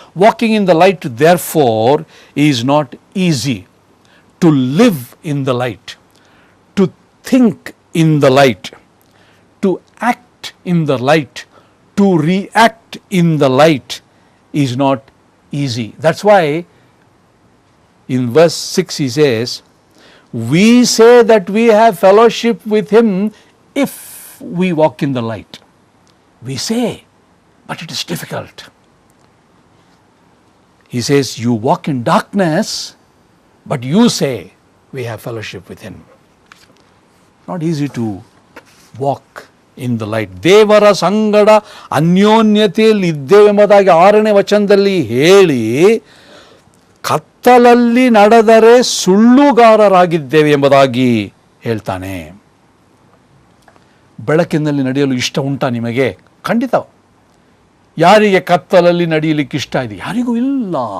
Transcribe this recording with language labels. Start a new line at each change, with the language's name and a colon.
English: Walking in the light therefore is not easy. To live in the light, to think in the light, to act in the light, to react in the light is not easy. That's why in verse 6 he says, we say that we have fellowship with him if we walk in the light. We say, but it is difficult. He says, you walk in darkness, but you say we have fellowship with him. Not easy to walk in the light.
Kannada: ದೇವರ ಸಂಗಡ ಅನ್ಯೋನ್ಯತೆಯಲ್ಲಿ ಇದ್ದೇವೆಂಬುದಾಗಿ 6ನೇ ವಚನದಲ್ಲಿ ಹೇಳಿ, ಕತ್ತಲಲ್ಲಿ ನಡೆದರೆ ಸುಳ್ಳುಗಾರರಾಗಿದ್ದೇವೆ ಎಂಬುದಾಗಿ ಹೇಳ್ತಾನೆ. ಬೆಳಕಿನಲ್ಲಿ ನಡೆಯಲು ಇಷ್ಟ ಉಂಟಾ ನಿಮಗೆ? ಖಂಡಿತ. ಯಾರಿಗೆ ಕತ್ತಲಲ್ಲಿ ನಡೆಯಲಿಕ್ಕೆ ಇಷ್ಟ ಇದೆ? ಯಾರಿಗೂ ಇಲ್ಲ.